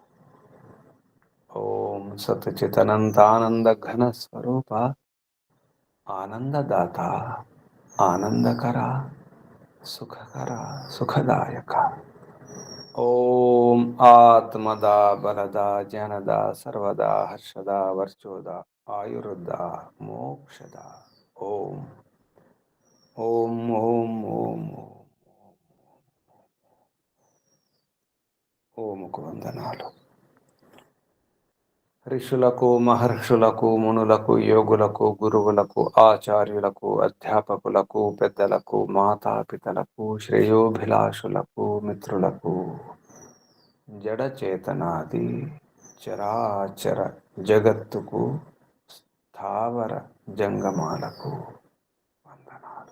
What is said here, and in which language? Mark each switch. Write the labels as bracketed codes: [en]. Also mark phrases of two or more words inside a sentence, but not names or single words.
[sa] ओम सतचितनंतानंद घन स्वरूप आनंददाता आनंदकरा सुखकरा सुखदायक। ओम आत्मदा बलदा जनदा सर्वदा हर्षदा वर्चोदा आयुर्दा मोक्षदा। ओम ओम ओम ओम [te] ఓముకు వందనాలు. ఋషులకు మహర్షులకు మునులకు యోగులకు గురువులకు ఆచార్యులకు అధ్యాపకులకు పెద్దలకు మాతాపితలకు శ్రేయోభిలాషులకు మిత్రులకు జడచేతనాది చరాచర జగత్తుకు స్థావర జంగమాలకు వందనాలు.